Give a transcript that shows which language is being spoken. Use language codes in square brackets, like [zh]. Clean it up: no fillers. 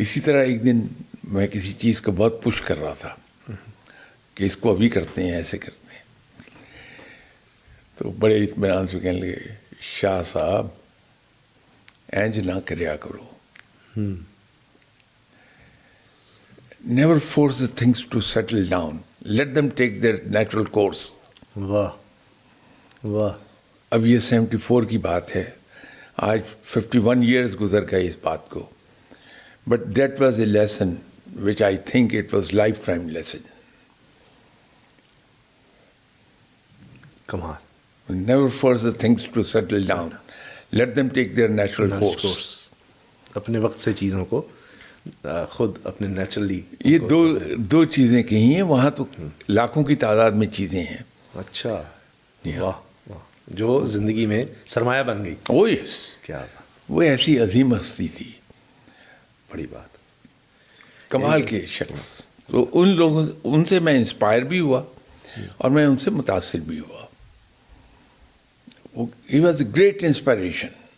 [ur] اسی طرح ایک دن میں کسی چیز کو بہت پش کر رہا تھا کہ اس کو ابھی کرتے ہیں, ایسے کرتے ہیں. تو بڑے اطمینان سے کہنے لگے, شاہ صاحب [pa] اینج نہ کریا کرو. [en] Never force the things to settle down. Let them take their natural course. [ur] واہ واہ. اب یہ 74 کی بات ہے, آج 51 years گزر گئے اس بات کو. [en] But that was a lesson which I think it was lifetime lesson. [ur] Kamal. [en] Never force the things to settle down. Let them take their natural course. [ur] اپنے وقت سے چیزوں کو خود اپنے نیچرلی. یہ دو چیزیں کہی ہیں, وہاں تو لاکھوں کی تعداد میں چیزیں ہیں. اچھا, واہ واہ, جو زندگی میں سرمایہ بن گئی. [en] oh yes, [ur] کیا بات. وہ ایسی عظیم ہستی تھی, بڑی بات. کمال کے شخص. تو ان لوگوں, ان سے میں انسپائر بھی ہوا اور میں ان سے متاثر بھی ہوا. [en] He was a great inspiration.